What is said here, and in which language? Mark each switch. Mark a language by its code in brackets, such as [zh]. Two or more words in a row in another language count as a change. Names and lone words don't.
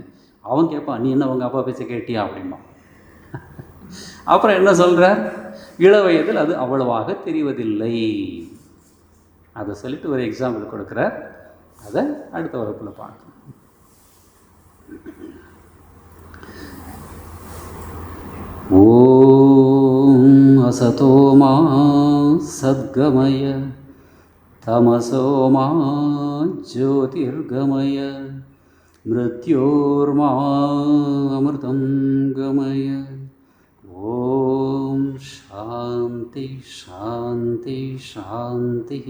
[ta] அவன் கேட்பான், நீ என்ன உங்கள் அப்பா பேச்ச கேட்டியா அப்படின்னா. அப்புறம் என்ன சொல்கிறார், இள வயதில் அது அவ்வளவாக தெரிவதில்லை. அதை சொல்லிட்டு ஒரு எக்ஸாம்பிள் கொடுக்குறார். அதை அடுத்த வகுப்பில் பார்க்கணும். [sa] ஓம் असतो मा सद्गमय तमसो मा ज्योतिर्गमय मृत्योर्मामृतं गमय। ॐ शान्ति शान्ति शान्तिः।